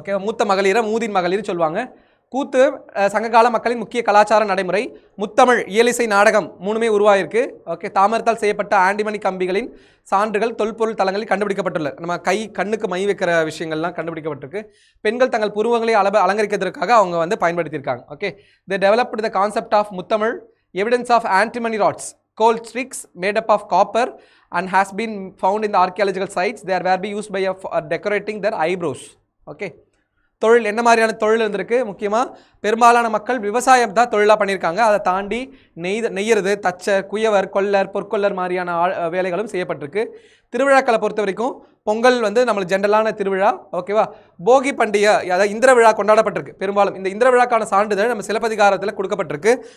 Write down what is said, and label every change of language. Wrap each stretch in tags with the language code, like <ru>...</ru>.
<ta>Okay, மூத்த மகளிரை மூதின் மகளிர் சொல்லுவாங்க. கூத்து சங்ககால மக்களின் முக்கிய கலாச்சார நடைமுறை. முத்தமிழ், இயலிசை, நாடகம் மூணுமே உருவாயிருக்கு. ஓகே, தாமரத்தால் செய்யப்பட்ட ஆண்டிமணி கம்பிகளின் சான்றுகள் தொல்பொருள் தளங்களில் கண்டுபிடிக்கப்பட்டுள்ளது. நம்ம கண்ணுக்கு மை வைக்கிற விஷயங்கள்லாம் கண்டுபிடிக்கப்பட்டிருக்கு. பெண்கள் தங்கள் புருவங்களை அலங்கரிக்கிறதுக்காக அவங்க வந்து பயன்படுத்தியிருக்காங்க.</ta> <en>Okay, the developed the concept of Muthamizh, evidence of antimony rods, cold sticks made up of copper and has been found in the archaeological sites. They were be used by decorating their eyebrows. Okay.</en> <ta>தொழில் என்ன மாதிரியான தொழில் இருந்திருக்கு? முக்கியமாக பெரும்பாலான மக்கள் விவசாயம் தான் தொழிலாக பண்ணியிருக்காங்க. அதை தாண்டி நெய்யறது, தச்சர், குயவர், கொல்லர், பொற்கொல்லர் மாதிரியான வேலைகளும் செய்யப்பட்டிருக்கு. திருவிழாக்களை பொறுத்த வரைக்கும் பொங்கல் வந்து நம்மளுக்கு ஜென்ரலான திருவிழா. ஓகேவா. போகி பண்டிகை, அதாவது இந்திர விழா கொண்டாடப்பட்டிருக்கு. பெரும்பாலும் இந்த இந்திர விழாக்கான சான்றிதழ் நம்ம சிலப்பதிகாரத்தில் கொடுக்கப்பட்டிருக்கு.</ta>